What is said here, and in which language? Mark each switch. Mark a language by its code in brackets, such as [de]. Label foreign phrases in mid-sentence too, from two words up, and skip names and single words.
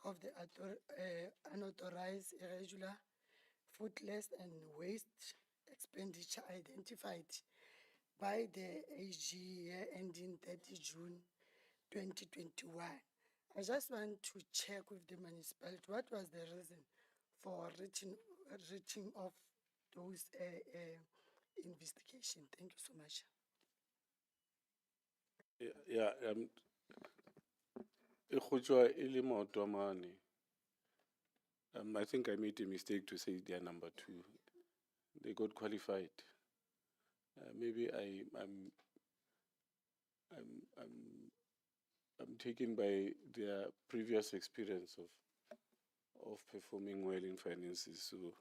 [en] of the unauthorized, irregular, fruitless, and waste expenditure identified by the AG year ending 30 June 2021. I just want to check with the municipality, what was the reason for reaching of those investigation? Thank you so much. Yeah, [st] e khotjwa e le maoto a mane. [en] I think I made a mistake to say they are number 2. They got qualified. Maybe I'm taken by their previous experience of performing well in finances.